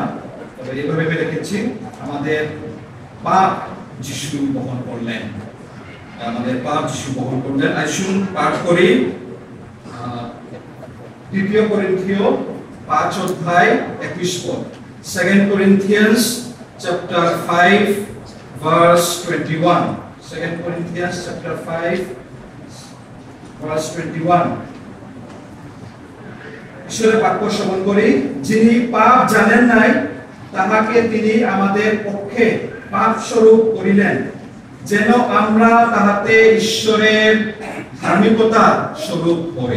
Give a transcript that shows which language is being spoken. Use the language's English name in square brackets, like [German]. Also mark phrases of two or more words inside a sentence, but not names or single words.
[Bangla] তবে এইভাবে আমি রেখেছি, আমাদের পাপ যিশু বহন করলেন, আমাদের পাপ যিশু বহন করলেন। আসুন পাঠ করি 2 Corinthians 5 অধ্যায় 21 পদ। [English] 2 Corinthians chapter 5 verse 21. 2 Corinthians chapter 5 verse 21. [Bangla] ঈশ্বরের বাক্য শ্রবণ করি। যিনি পাপ জানেন নাই, তাহাকে তিনি আমাদের পক্ষে পাপ স্বরূপ করিলেন, যেন আমরা তাহাতে ঈশ্বরের ধার্মিকতা স্বরূপ হই।